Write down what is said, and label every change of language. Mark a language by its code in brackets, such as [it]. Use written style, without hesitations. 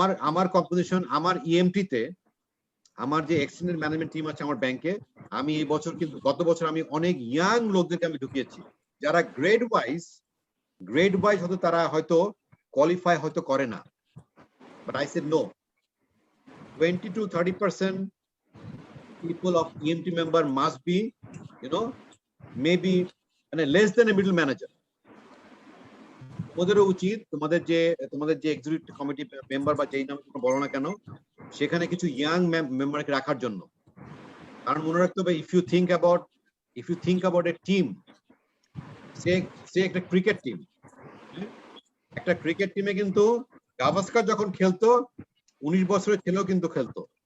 [bn] আমার কম্পোজিশন, আমার ইএমটি তে আমার যে এক্সটেন্ডেড ম্যানেজমেন্ট টিম আছে আমার ব্যাংকে, আমি এই বছর কিন্তু গত বছর আমি অনেক ইয়াং লোকদেরকে আমি ঢুকিয়েছি, যারা গ্রেড ওয়াইজ হয়তো তারা হয়তো কোয়ালিফাই হয়তো করে না। [en] But I said no, 20 to 30% people of EMT member must be, maybe less than a middle manager. [bn] ওদেরও উচিত তোমাদের যে এক্সিকিউটিভ কমিটি মেম্বার বা যেই নাম বলো না কেন, সেখানে কিছু ইয়াং মেম্বারকে রাখার জন্য। কারণ মনে রাখতে হবে, [en] if you think about a team, [bn] সে একটা ক্রিকেট টিম, একটা ক্রিকেট টিমে কিন্তু গাভাস্কার যখন খেলতো 19 বছরের ছেলেও কিন্তু খেলতো।